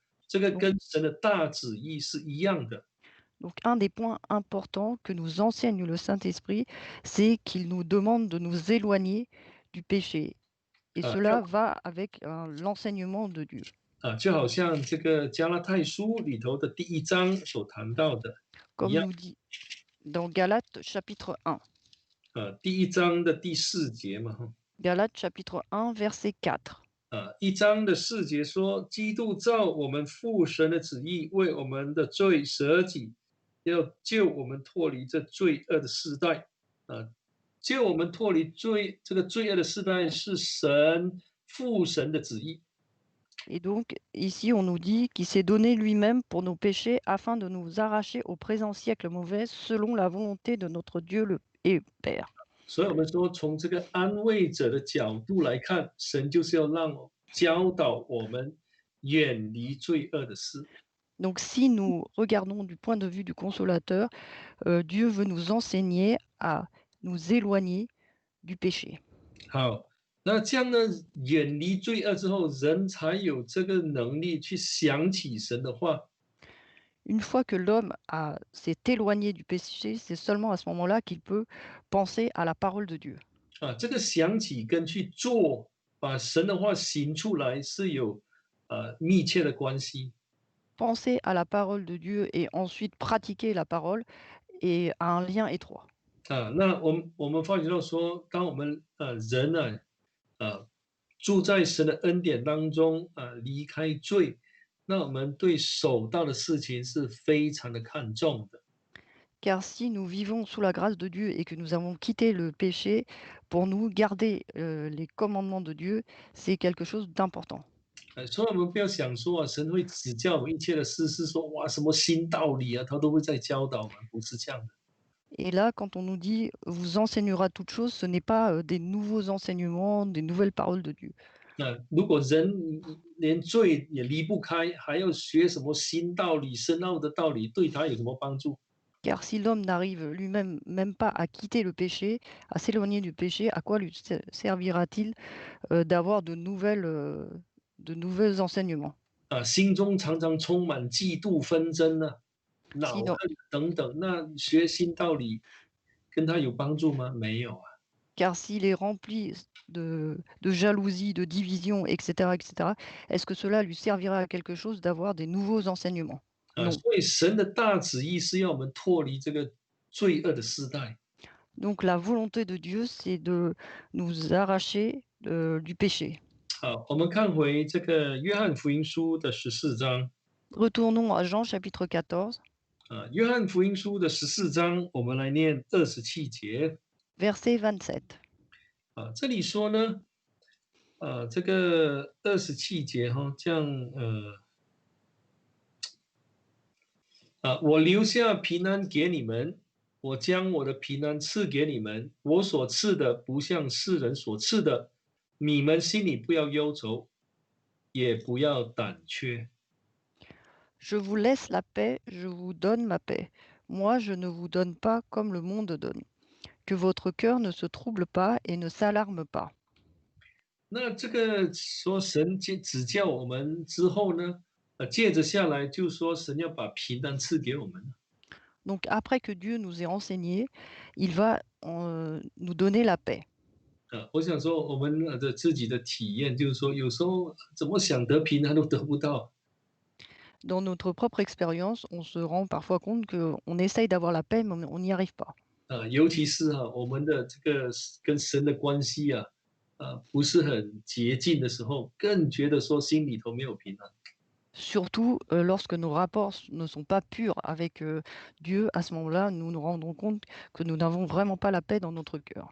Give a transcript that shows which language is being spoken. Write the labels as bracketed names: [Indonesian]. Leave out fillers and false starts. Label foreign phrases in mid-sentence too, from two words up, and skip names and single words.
[Chinese] 这个跟神的大旨意是一样的。 [French] Donc, un des points importants que nous enseigne le Saint-Esprit, c'est qu'il nous demande de nous éloigner du péché. Et 啊， cela va avec l'enseignement de Dieu. [Chinese] 就好像这个加拉太书里头的第1章所谈到的一 [French] Comme [Chinese] 样。 [French] nous dit dans Galates chapitre 1. [Chinese] 第一章的第四节嘛，哈。 [French] Galates chapitre 1, verset 4. [Chinese] 一章的四节说，基督照我们父神的旨意，为我们的罪舍己，要救我们脱离这罪恶的世代。救我们脱离这个罪恶的世代是父神的旨意。 [French] Et donc, ici, on nous dit qu'il s'est donné lui-même pour nos péchés afin de nous arracher au présent siècle mauvais selon la volonté de notre Dieu et Père. [Chinese] 所以我们说，从这个安慰者的角度来看，神就是要教导我们远离罪恶的事。 [French] Donc, si nous regardons du point de vue du consolateur, Dieu veut nous enseigner à nous éloigner du péché. [Chinese] 好，那这样呢，远离罪恶之后，人才有这个能力去想起神的话。 [French] Une fois que l'homme s'est éloigné du péché, c'est seulement à ce moment-là qu'il peut penser à la parole de Dieu. [Chinese] 这个想起跟去做，把神的话行出来是有密切的关系。 [French] Penser à la parole de Dieu et ensuite pratiquer la parole est un lien étroit. [Chinese] 那我们发觉到说，当我们人呢，住在神的恩典当中离开罪，那我们对守道的事情是非常的看重的。 [French] Car si nous vivons sous la grâce de Dieu et que nous avons quitté le péché, pour nous garder les commandements de Dieu, c'est quelque chose d'important. [Chinese] 所以我们不要想说神会指教我们一切的事，是说哇什么新道理他都会在教导我们，不是这样的。 [French] Et là, quand on nous dit vous enseignera toute chose, ce n'est pas des nouveaux enseignements, des nouvelles paroles de Dieu. [Chinese] 如果人连罪也离不开，还要学什么新道理、深奥的道理，对他有什么帮助？ [French] Car si l'homme n'arrive lui-même même pas à quitter le péché, à s'éloigner du péché, à quoi lui servira-t-il d'avoir de nouveaux enseignements? [Chinese] 心中常常充满嫉妒、纷争恼 [French] Si [Chinese] 恨 [French] dans- [Chinese] 等等，那学新道理跟他有帮助吗？没有。 [French] Car s'il est rempli de jalousie, de division, etc., etc., est-ce que cela lui servira à quelque chose d'avoir des nouveaux enseignements? Non. [Chinese] 所以神的大旨意是要我们脱离这个罪恶的时代。 [French] Donc la volonté de Dieu, c'est de nous arracher du péché. [Chinese] 好，我们看回这个约翰福音书的14章。 [French] Retournons à Jean chapitre 14, [Chinese] 约翰福音书的14章，我们来念27节。 [French] verset 27. [Chinese] 这里说呢，这个27节这样我留下平安给你们，我将我的平安赐给你们，我所赐的不像世人所赐的，你们心里不要忧愁，也不要胆怯。 [French] Je vous laisse la paix, je vous donne ma paix. Moi, je ne vous donne pas comme le monde donne. Que votre cœur ne se trouble pas et ne s'alarme pas. [Chinese] 那这个说神指教我们之后呢，接着下来就说神要把平安赐给我们。 [French] Donc après que Dieu nous ait enseigné, il va nous donner la paix. [Chinese] 我想说我们的自己的体验就是说，有时候怎么想得平安都得不到。 [French] Dans notre propre expérience, on se rend parfois compte qu'on essaye d'avoir la paix, mais on n'y arrive pas. [Chinese] 尤其是我们的这个跟神的关系不是很洁净的时候，更觉得说心里头没有平安。 [French] Surtout lorsque nos rapports ne sont pas purs avec Dieu, à ce moment-là, nous nous rendons compte que nous n'avons vraiment pas la paix dans notre cœur.